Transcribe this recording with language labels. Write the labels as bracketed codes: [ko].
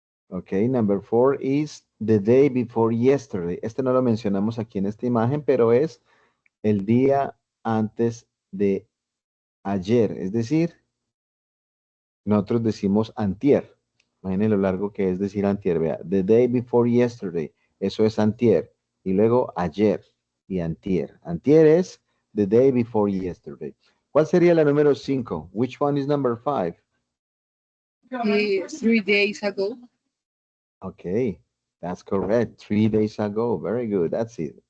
[en] Okay, number 4 is the day before yesterday. [es] Este no lo mencionamos aquí en esta imagen, pero es el día antes de ayer. Es decir, nosotros decimos antier. Imaginen lo largo que es decir antier. Vea, [en] the day before yesterday. [es] Eso es antier. Y luego ayer y antier. Antier es [en] the day before yesterday. [es] ¿Cuál sería la número 5? [en] Which one is number 5? 3 days ago. Okay, that's correct. 3 days ago. Very good. That's it.